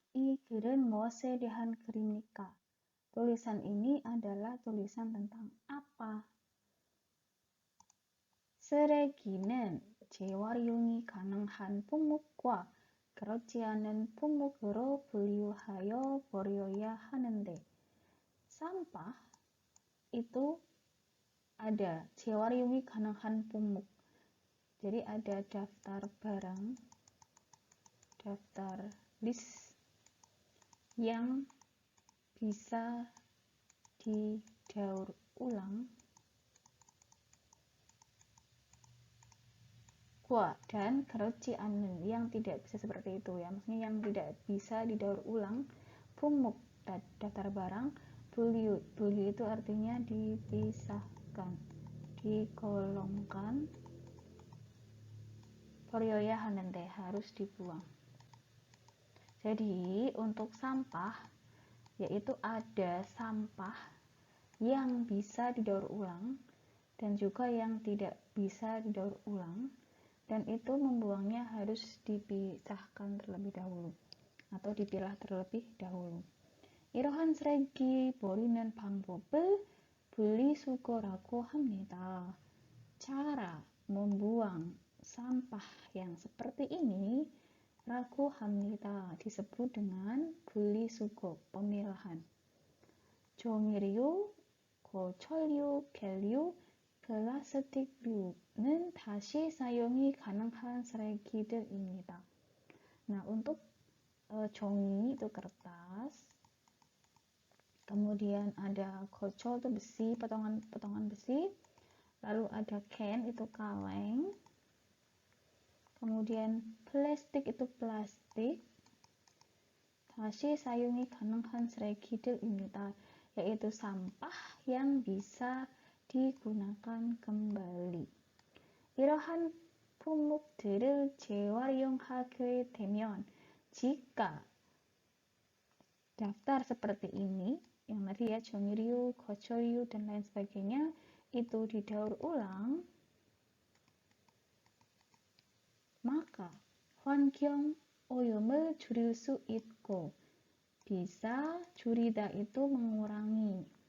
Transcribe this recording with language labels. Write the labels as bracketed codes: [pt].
[ko] 이 글은 무엇에 대한 글입니까? [id] Tulisan ini adalah tulisan tentang apa? [ko] 쓰레기는 재활용이 가능한 품목과 그렇지 않은 품목으로 분류하여 버려야 하는데 [id] sampah itu ada [ko] 재활용이 가능한 품목. [id] Jadi ada daftar barang, daftar list yang bisa didaur ulang dan [ko] 그렇지 않은 [id] yang tidak bisa seperti itu ya, maksudnya yang tidak bisa didaur ulang 품목 daftar barang, 분류 itu artinya dipisahkan, digolongkan, [ko] 버려야 하는데 [id] harus dibuang. Jadi untuk sampah yaitu ada sampah yang bisa didaur ulang dan juga yang tidak bisa didaur ulang, dan itu membuangnya harus dipisahkan terlebih dahulu atau dipilah terlebih dahulu. [ko] 이러한 쓰레기 버리는 방법을 분리수거라고 합니다. [id] Cara membuang sampah yang seperti ini [ko] 라고 합니다. [id] disebut dengan 분리수거, pemilahan. [ko] 종이류, 고철류, 겔류, 플라스틱류는 다시 사용이 가능한 쓰레기들입니다. [id] Nah, untuk 종이 itu kertas, kemudian ada kocol itu besi, potongan besi, lalu ada can itu kaleng, kemudian plastik itu plastik. [ko] 다시 사용이 가능한 쓰레기들입니다. [id] yaitu sampah yang bisa digunakan kembali. [ko] 이러한 품목들을 재활용하게 되면 [id] jika daftar seperti ini yang tadi ya 종이류, 고철류 dan lain sebagainya itu didaur ulang, maka [ko] 환경 오염을 줄일 수 있고 [id] bisa 줄이다 itu mengurangi.